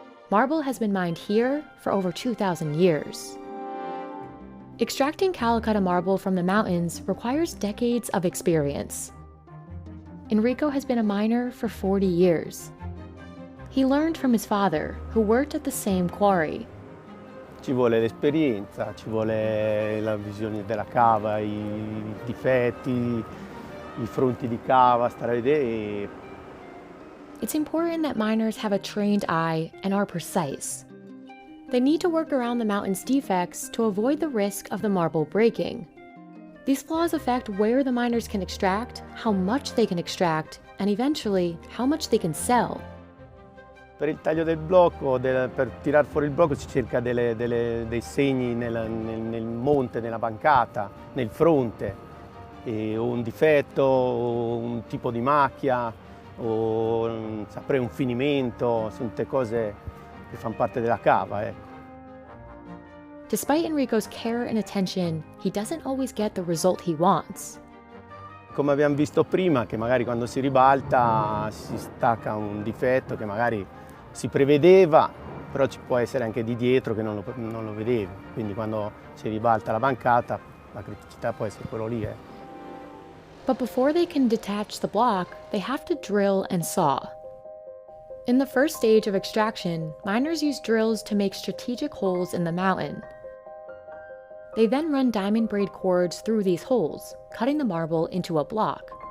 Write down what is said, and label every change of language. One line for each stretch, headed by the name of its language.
English: Marble has been mined here for over 2,000 years. Extracting Calcutta marble from the mountains requires decades of experience. Enrico has been a miner for 40 years. He learned from his father, who worked at the same quarry.
Italian: Ci vuole l'esperienza, ci vuole la visione della cava, i difetti, i fronti di cava, stare a vedere.
English: It's important that miners have a trained eye and are precise. They need to work around the mountain's defects to avoid the risk of the marble breaking. These flaws affect where the miners can extract, how much they can extract, and eventually, how much they can sell.
Italian: Per il taglio del blocco, per tirar fuori il blocco si cerca dei segni nel monte, nella bancata, nel fronte, o un difetto, o un tipo di macchia, o saprei un finimento, sono tutte cose che fanno parte della cava, ecco.
English: Despite Enrico's care and attention, he doesn't always get the result he wants.
Italian: Come abbiamo visto prima, che magari quando si ribalta si stacca un difetto che magari si prevedeva, però ci può essere anche di dietro che non lo vedevi. Quindi quando si ribalta la bancata, la criticità può essere quello lì.
English: But before they can detach the block, they have to drill and saw. In the first stage of extraction, miners use drills to make strategic holes in the mountain. They then run diamond braid cords through these holes, cutting the marble into a block.